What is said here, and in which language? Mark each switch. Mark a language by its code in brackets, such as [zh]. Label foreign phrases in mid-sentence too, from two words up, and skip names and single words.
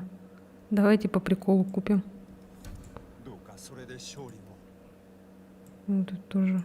[ru] Давайте по приколу купим. [ja] どうかそれで勝利を。 [ru] Вот тут тоже.